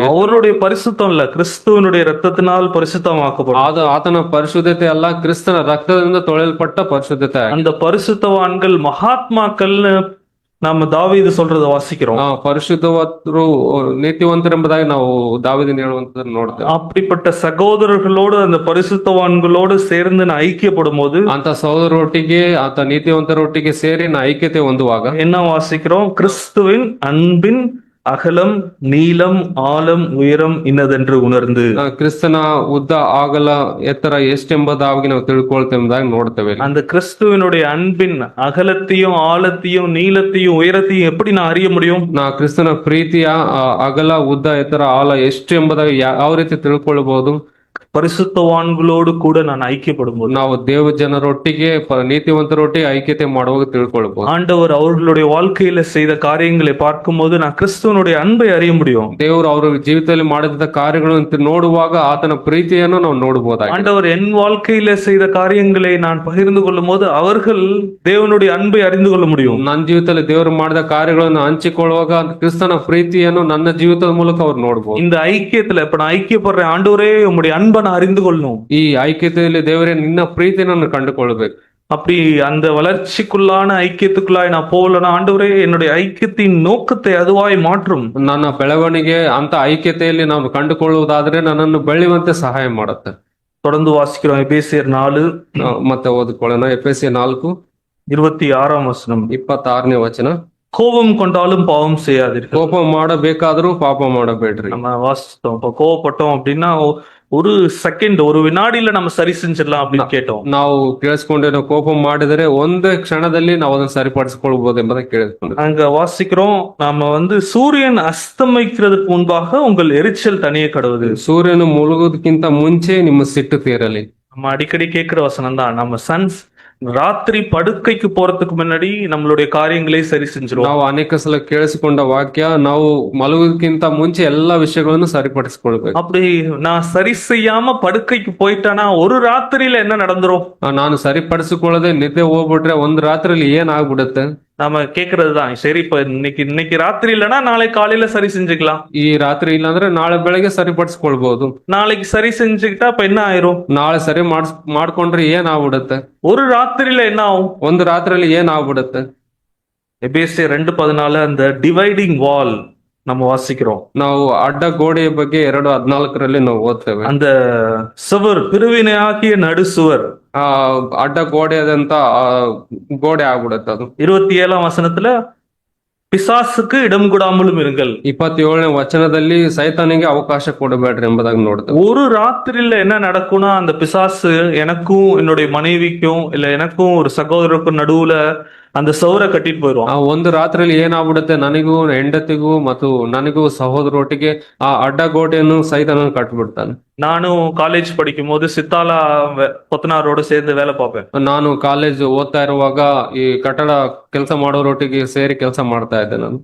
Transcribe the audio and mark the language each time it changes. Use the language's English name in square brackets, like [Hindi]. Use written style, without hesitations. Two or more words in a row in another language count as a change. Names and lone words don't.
[Tamil] அவருடைய பரிசுத்தம் இல்ல, கிறிஸ்துவனுடைய ரத்தத்தினால் பரிசுத்தமாக்கப்படும். [Kannada] ಆತನ ಪರಿಶುದ್ಧತೆ ಅಲ್ಲ, ಕ್ರಿಸ್ತನ ರಕ್ತದಿಂದ ತೊಳೆಯಲ್ಪಟ್ಟ ಪರಿಶುದ್ಧತೆ. [Tamil] அந்த பரிசுத்தவான்கள் மகாத்மாக்கள் நம்ம தாவீது சொல்றத வாசிக்கிறோம். [Kannada] ಪರಿಶುದ್ಧವಂತರು ನೀತಿವಂತರು ಎಂಬುದಾಗಿ ನಾವು ದಾವೀದನ ಹೇಳುವಂತದನ್ನು ನೋಡ್ತೇವೆ. [Tamil] அப்படிப்பட்ட சகோதரர்களோடு அந்த பரிசுத்தவான்களோடு சேர்ந்து நான் ஐக்கியப்படும் போது, [Kannada] ಅಂತ ಸಹೋದರರೊಟ್ಟಿಗೆ ಆತ ನೀತಿವಂತರೊಟ್ಟಿಗೆ ಸೇರಿ ನಾ ಐಕ್ಯತೆ ಹೊಂದುವಾಗ [Tamil] என்ன வாசிக்கிறோம்? கிறிஸ்துவின் அன்பின் அகலம் நீளம் ஆழம் உயரம் இன்னதென்று உணர்ந்து. [Kannada] ಕ್ರಿಸ್ತನ ಉದ್ದ ಆಗಲ ಎತ್ತರ ಎಷ್ಟೆಂಬುದಾಗಿ ನಾವು ತಿಳ್ಕೊಳ್ತೇವೆ ಎಂಬುದಾಗಿ ನೋಡ್ತೇವೆ. [Tamil] அந்த கிறிஸ்துவனுடைய அன்பின் அகலத்தையும் ஆழத்தையும் நீளத்தையும் உயரத்தையும் எப்படி நான் அறிய முடியும்? [Kannada] ನಾ ಕ್ರಿಸ್ತನ ಪ್ರೀತಿಯ ಅಗಲ ಉದ್ದ ಎತ್ತರ ಆಳ ಎಷ್ಟು ಎಂಬುದಾಗಿ ಯಾವ ರೀತಿ ತಿಳ್ಕೊಳ್ಬಹುದು? [Tamil] பரிசுத்தவான்களோடு கூட நான் ஐக்கியப்படும் போது, [Kannada] ನಾವು ದೇವ ಜನರೊಟ್ಟಿಗೆ ನೀತಿವಂತರೊಟ್ಟಿಗೆ ಐಕ್ಯತೆ ಮಾಡುವಾಗ ತಿಳ್ಕೊಳ್ಬಹುದು. [Tamil] ஆண்டவர் அவர்களுடைய வாழ்க்கையில செய்த காரியங்களை பார்க்கும் போது நான் கிறிஸ்துவனுடைய அன்பை அறிய முடியும். [Kannada] ದೇವರು ಅವರ ಜೀವಿತದಲ್ಲಿ ಮಾಡಿದ ಕಾರ್ಯಗಳನ್ನು ನೋಡುವಾಗ ಆತನ ಪ್ರೀತಿಯನ್ನು ನಾವು ನೋಡಬಹುದಾಗಿದೆ. [Tamil] ஆண்டவர் என் வாழ்க்கையில செய்த காரியங்களை நான் பகிர்ந்து கொள்ளும் போது அவர்கள் தேவனுடைய அன்பை அறிந்து கொள்ள முடியும். [Kannada] ನನ್ನ ಜೀವಿತದಲ್ಲಿ ದೇವರು ಮಾಡಿದ ಕಾರ್ಯಗಳನ್ನು ಹಂಚಿಕೊಳ್ಳುವಾಗ ಕ್ರಿಸ್ತನ ಪ್ರೀತಿಯನ್ನು ನನ್ನ ಜೀವಿತದ ಮೂಲಕ ಅವ್ರು ನೋಡಬಹುದು. [Tamil] இந்த ஐக்கியத்துல இப்ப நான் ஐக்கியப்படுறேன், ஆண்டவரே உம்முடைய அன்பை நான் அறிந்து கொள்ளணும். [Kannada] ಈ ಐಕ್ಯತೆಯಲ್ಲಿ ದೇವರೇ ನಿನ್ನ ಪ್ರೀತಿಯನ್ನು ಕಂಡುಕೊಳ್ಬೇಕು. [Tamil] அப்படி அந்த வளர்ச்சிக்குள்ளான ஐக்கியத்துக்குள்ளாய் நான் போகலன்னா, ஆண்டவரே என்னுடைய ஐக்கியத்தின் நோக்கத்தை அதுவாய் மாற்றும். [Kannada] ನನ್ನ ಬೆಳವಣಿಗೆ ಅಂತ ಐಕ್ಯತೆಯಲ್ಲಿ ನಾವು ಕಂಡುಕೊಳ್ಳುವುದಾದ್ರೆ ನನ್ನನ್ನು ಬೆಳೆಯುವಂತೆ ಸಹಾಯ ಮಾಡುತ್ತೆ. [Tamil] தொடர்ந்து வாசிக்கிறோம். எபேசியர் 4 [Kannada] ಮತ್ತೆ ಓದಿಕೊಳ್ಳೋಣ. ಎಫೆಸಿಯ 4 [Tamil] 26ஆம் வசனம். [Kannada] 26ನೇ ವಚನ. [Tamil] கோபம் கொண்டாலும் பாவம் செய்யாதீர்கள். [Kannada] ಕೋಪ ಮಾಡಬೇಕಾದ್ರೂ ಪಾಪ ಮಾಡಬೇಡ್ರಿ. [Tamil] நம்ம வாசித்தோம். இப்ப கோவப்பட்டோம் அப்படின்னா ஒரு செகண்ட், ஒரு வினாடியில நம்ம சரி செஞ்சிடலாம் அப்படின்னு கேட்டோம். [Kannada] ನಾವು ಕೇಳಿಸ್ಕೊಂಡೇನೋ ಕೋಪ ಮಾಡಿದರೆ ಒಂದೇ ಕ್ಷಣದಲ್ಲಿ ನಾವು ಅದನ್ನು ಸರಿಪಡಿಸಿಕೊಳ್ಬಹುದು ಎಂಬುದನ್ನು ಕೇಳಿಸ್ಕೊಂಡ್ರೆ. [Tamil] அங்க வாசிக்கிறோம், நாம சூரியன் அஸ்தமிக்கிறதுக்கு முன்பாக உங்கள் எரிச்சல் தனியே கடவுது. [Kannada] ಸೂರ್ಯನು ಮುಳುಗೋದಕ್ಕಿಂತ ಮುಂಚೆ ನಿಮ್ಮ ಸಿಟ್ಟು ತೀರಲಿ. [Tamil] நம்ம அடிக்கடி கேட்கிற வசனம் தான். நம்ம ராத்திரி படுக்கைக்கு போறதுக்கு முன்னாடி நம்மளுடைய காரியங்களே சரி செஞ்சிருவோம். [Kannada] ನಾವು ಅನೇಕ ಸಲ ಕೇಳಿಸಿಕೊಂಡ ವಾಕ್ಯ, ನಾವು ಮಲಗೋದಕ್ಕಿಂತ ಮುಂಚೆ ಎಲ್ಲಾ ವಿಷಯಗಳನ್ನು ಸರಿಪಡಿಸಿಕೊಳ್ಬೇಕು. [Tamil] அப்படி நான் சரி செய்யாம படுக்கைக்கு போயிட்டானா ஒரு ராத்திரியில என்ன நடந்துரும்? [Kannada] ನಾನು ಸರಿಪಡಿಸಿಕೊಳ್ಳದೆ ನಿದ್ದೆ ಹೋಗ್ಬಿಟ್ರೆ ಒಂದು ರಾತ್ರಿಯಲ್ಲಿ ಏನಾಗ್ಬಿಡುತ್ತೆ? [Tamil] நாம கேக்குறதுதான். சரி, இப்ப இன்னைக்கு ராத்திரி இல்லைன்னா நாளை காலையில சரி செஞ்சுக்கலாம். [Kannada] ಈ ರಾತ್ರಿ ಇಲ್ಲಾಂದ್ರೆ ನಾಳೆ ಬೆಳಗ್ಗೆ ಸರಿಪಡಿಸ್ಕೊಳ್ಬಹುದು. [Tamil] நாளைக்கு சரி செஞ்சுக்கிட்டா இப்ப என்ன ஆயிரும்? [Kannada] ನಾಳೆ ಸರಿ ಮಾಡ್ಕೊಂಡ್ರೆ ಏನಾಗ್ಬಿಡುತ್ತೆ? [Tamil] ஒரு ராத்திரியில என்ன ஆகும்? [Kannada] ಒಂದು ರಾತ್ರಿಯಲ್ಲಿ ಏನಾಗ್ಬಿಡುತ್ತೆ? [Tamil] எபேசியர் 2:14 அந்த [English] dividing wall [Tamil] நம்ம வாசிக்கிறோம். [Kannada] ನಾವು ಅಡ್ಡ ಗೋಡೆಯ ಬಗ್ಗೆ 2:14 ನಾವು ಓದ್ತೇವೆ. [Tamil] அந்த சுவர், பிரிவினையாகிய நடுசுவர், [Kannada] ಅಡ್ಡ ಗೋಡೆಯಾದಂತ ಗೋಡೆ ಆಗ್ಬಿಡುತ್ತೆ ಅದು. [Tamil] 27ஆம் வசனத்துல பிசாசுக்கு இடம் கொடாமலும் இருங்கள். [Kannada] 27ನೇ ವಚನದಲ್ಲಿ ಸೈತಾನಿಗೆ ಅವಕಾಶ ಕೊಡಬೇಡ್ರಿ ಎಂಬುದಾಗಿ ನೋಡ್ತೇವೆ. [Tamil] ஒரு ராத்திரியில என்ன நடக்கும்னா, அந்த பிசாசு எனக்கும் என்னுடைய மனைவிக்கும் இல்ல எனக்கும் ஒரு சகோதரருக்கும் நடுவுல அந்த சவுரை கட்டிட்டு போயிடுவான். [Kannada] ಆ ಒಂದು ರಾತ್ರಿಯಲ್ಲಿ ಏನಾಗ್ಬಿಡುತ್ತೆ, ನನಗೂ ಹೆಂಡತಿಗೂ ಮತ್ತು ನನಗೂ ಸಹೋದರೊಟ್ಟಿಗೆ ಆ ಅಡ್ಡಗೋಡೆಯನ್ನು ಸೈತಾನನು ಕಟ್ಬಿಡ್ತಾನೆ. [Tamil] நானும் காலேஜ் படிக்கும் போது சித்தாலா கொத்தனாரோட சேர்ந்து வேலை பார்ப்பேன். [Kannada] ನಾನು ಕಾಲೇಜ್ ಓದ್ತಾ ಇರುವಾಗ ಈ ಕಟ್ಟಡ ಕೆಲಸ ಮಾಡೋರೊಟ್ಟಿಗೆ ಸೇರಿ ಕೆಲಸ ಮಾಡ್ತಾ ಇದ್ದೆ ನಾನು.